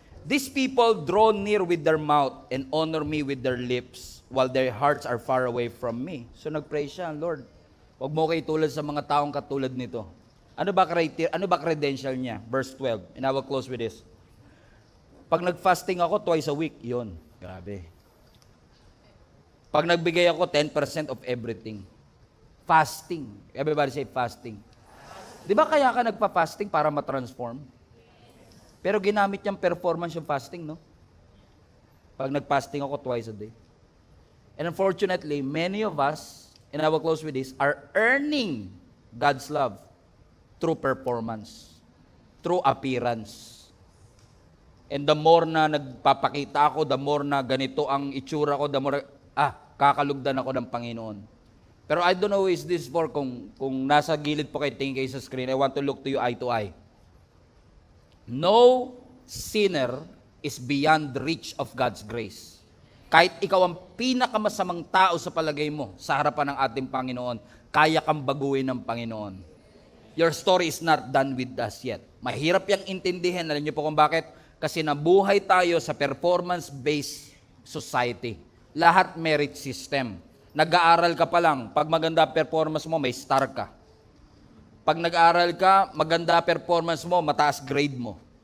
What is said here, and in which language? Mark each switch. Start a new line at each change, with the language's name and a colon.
English: These people draw near with their mouth and honor me with their lips while their hearts are far away from me.
Filipino: So nag-pray siya, Lord, huwag mo kayo tulad sa mga taong katulad nito. Ano ba credential niya?
English: Verse 12, and I will close with this.
Filipino: Pag nag-fasting ako
English: twice a week,
Filipino: yun. Grabe. Pag nagbigay ako
English: 10% of everything.
Filipino: Fasting.
English: Everybody say fasting.
Filipino: Di ba kaya ka nagpa-fasting para ma-transform? Pero ginamit niyang performance yung fasting, no? Pag nag-fasting ako
English: twice a day. And unfortunately, many of us, and I will close with this, are earning God's love through performance, through appearance. And the more
Filipino: na nagpapakita ako,
English: the more
Filipino: na ganito ang itsura ko, the more, kakalugdan ako ng Panginoon. Pero
English: I don't know who is this for,
Filipino: kung nasa gilid po kayo, tingin kayo sa screen,
English: I want to look to you eye to eye. No sinner is beyond the reach of God's grace.
Filipino: Kahit ikaw ang pinakamasamang tao sa palagay mo, sa harapan ng ating Panginoon, kaya kang baguhin ng Panginoon.
English: Your story is not done with us yet.
Filipino: Mahirap yang intindihin. Alam niyo po kung bakit? Kasi nabuhay tayo sa performance-based society. Lahat merit system. Nag-aaral ka pa lang, pag maganda performance mo, may star ka. Pag nag-aaral ka, maganda performance mo, mataas grade mo.